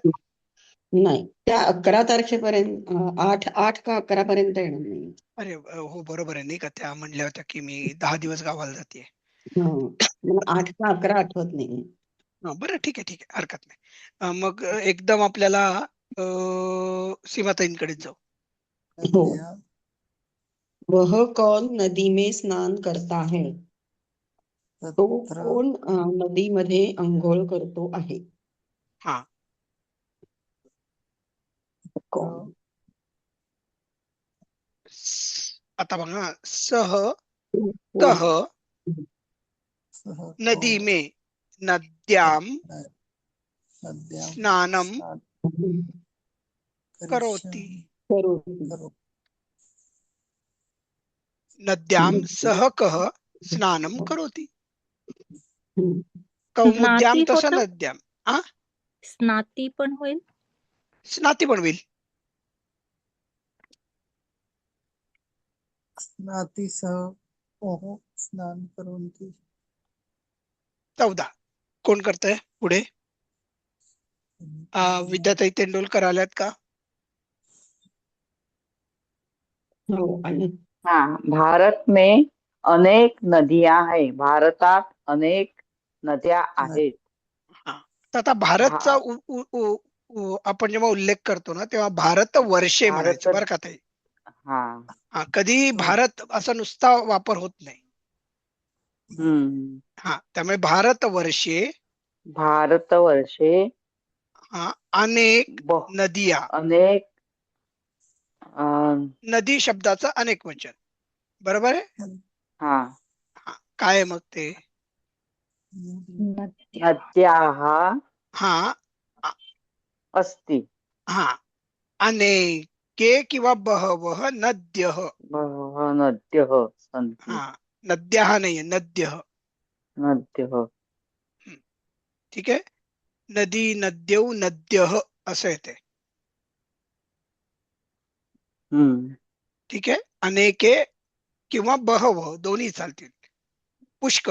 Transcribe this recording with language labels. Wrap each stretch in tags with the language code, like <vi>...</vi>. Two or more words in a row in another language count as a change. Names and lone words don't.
<mr>नाही, त्या 11 तारखेपर्यंत 8 का 11 पर्यंत येणार नाही. अरे हो, बरोबर आहे, नाही का? त्या म्हणल्या होत्या की मी 10 दिवस गावाला जाते. मला 8 का 11 आठवत नाही. बरं, ठीक आहे, हरकत नाही. मग एकदम आपल्याला सीमाताईंकडे जाऊ. हो.</mr> <hi>वह कौन नदी में स्नान करता है?</hi> <mr>तो कोण नदीमध्ये अंघोळ करतो आहे? हा, कोण? आता बघा,</mr> <sa>सह तह</sa> <hi>नदी में</hi> <sa>नद्याम स्नानम करोति. नद्याम सह कह स्नानम करोति. कौमुद्याम स्नाती</sa> <mr>तसं होतं?</mr> <sa>नद्याम.</sa> <mr>स्नाती पण होईल. स्नाती पण होईल.</mr> <sa>स्नाती सह स्नान करोति.</sa> <mr>14. कोण करतंय पुढे? विद्याताई तेंडुलकर आल्यात का?</mr> <hi>भारत में अनेक नदियां हैं.</hi> <mr>भारतात अनेक नद्या आहेत. तर आता भारतचा आपण जेव्हा उल्लेख करतो ना, तेव्हा</mr> <sa>भारत वर्षे</sa> <mr>म्हणायचं, बरं का ताई? कधी भारत असा नुसता वापर होत नाही.</mr> <sa>त्यामुळे भारत वर्षे अनेक नदिया.</sa> <mr>अनेक नदी शब्दाचं अनेक वचन, बरोबर आहे? काय आहे मग ते?</mr> <sa>नद्याः अस्ति. अनेके किंवा बहवः नद्यः. बहवः नद्यः सन्ति.</sa> <mr>नद्याः नाहीये, नद्यः. ठीक आहे,</mr> <sa>नदी, नद्यौ, नद्यः</sa> <mr>असं येते. हम्म. ठीक आहे. अनेके किंवा बहव दोन्ही चालतील. पुष्कळ.</mr>